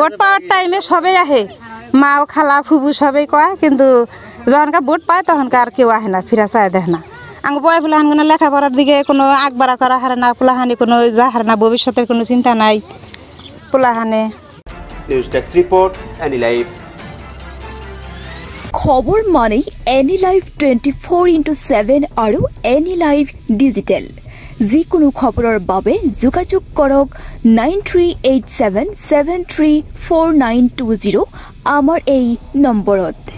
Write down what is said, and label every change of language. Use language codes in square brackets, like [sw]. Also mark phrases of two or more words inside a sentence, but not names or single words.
[bn] ভোট পাওয়ার টাইমে সবাই আহে, মা খালা ফুবু সবাই কয়, কিন্তু যখনকার ভোট পায় তখনকার আর কেউ আহে না, ফিরা চায় দেখে না। আঙ্গ বয় পোলাহান কোনো লেখাপড়ার দিকে কোনো আগবাড়া করা হারে না, পোলাহানি কোনো যাহার না, ভবিষ্যতের কোনো চিন্তা নাই পোলাহানে। [en] News desk report, Any Live. [as] খবর মানেই এনি লাইভ 24x7 আৰু এনি লাইভ ডিজিটেল। যিকোনো খবৰৰ বাবে যোগাযোগ কৰক 9387734920 আমাৰ এই নম্বৰত।